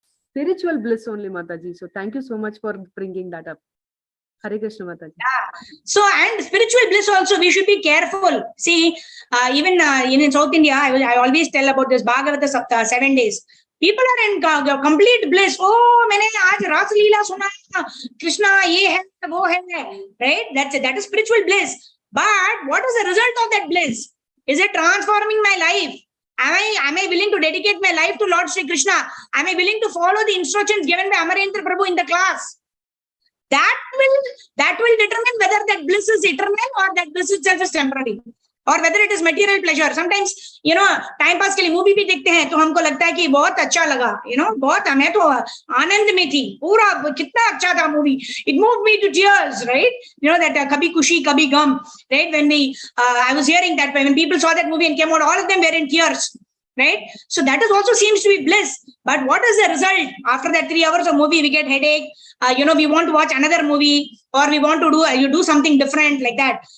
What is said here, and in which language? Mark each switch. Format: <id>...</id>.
<en>Spiritual bliss only, Mataji. So thank you so much for bringing that up. Hare Krishna, Mataji. Yeah. So, and spiritual bliss also, we should be careful. See, even in South India, I always tell about this Bhagavata Saptah, 7 days. People are in complete bliss.</en> <hi>Oh, मैंने आज रास लीला सुना, Krishna ये है, वो है, right?</hi> <en>That is spiritual bliss. But what is the result of that bliss? Is it transforming my life? Am I willing to dedicate my life to Lord Sri Krishna? Am I willing to follow the instructions given by Amarendra Prabhu in the class? That will determine whether that bliss is eternal or that bliss itself is temporary, or whether it is material pleasure.</en> <hi>Sometimes, time pass के लिए movie भी देखते हैं तो हमको लगता है कि बहुत अच्छा लगा, बहुत मैं तो आनंद में थी, पूरा कितना अच्छा था movie.</hi> <en>It moved me to tears, right? That kabhi kushi, kabhi gum, right? When I was hearing that when people saw that movie and came out, all of them were in tears, right? So that is also seems to be bliss. But what is the result? After that 3 hours of movie, we get headache. We want to watch another movie, or we want to do something different like that.</en>